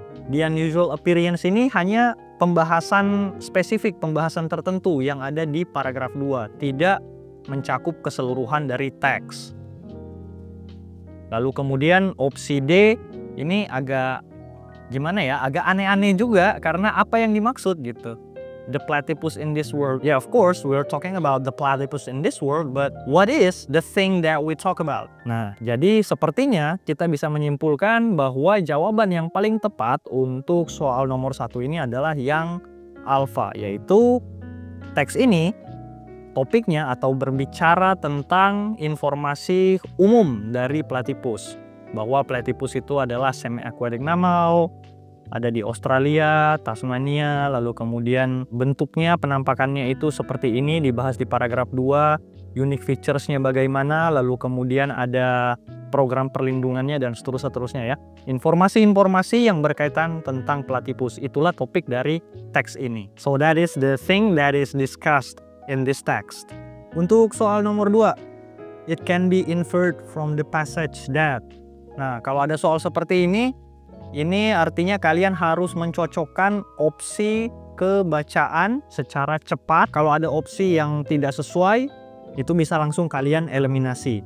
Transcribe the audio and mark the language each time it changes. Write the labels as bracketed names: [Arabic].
[Indonesian] The unusual appearance ini hanya pembahasan spesifik, pembahasan tertentu yang ada di paragraf 2, tidak mencakup keseluruhan dari teks. Lalu kemudian opsi D ini agak gimana ya, agak aneh-aneh juga karena apa yang dimaksud gitu. [English] The platypus in this world. Yeah, of course we're talking about the platypus in this world, but what is the thing that we talk about? [Indonesian] Nah, jadi sepertinya kita bisa menyimpulkan bahwa jawaban yang paling tepat untuk soal nomor 1 ini adalah yang alpha, yaitu teks ini topiknya atau berbicara tentang informasi umum dari platypus, bahwa platypus itu adalah semi-aquatic mammal, ada di Australia, Tasmania, lalu kemudian bentuknya, penampakannya itu seperti ini, dibahas di paragraf 2, unique features-nya bagaimana, lalu kemudian ada program perlindungannya dan seterusnya ya. Informasi-informasi yang berkaitan tentang platypus, itulah topik dari teks ini. [English] So that is the thing that is discussed in this text. Untuk soal nomor 2, it can be inferred from the passage that. [Indonesian] Nah, kalau ada soal seperti ini artinya kalian harus mencocokkan opsi kebacaan secara cepat. Kalau ada opsi yang tidak sesuai, itu bisa langsung kalian eliminasi.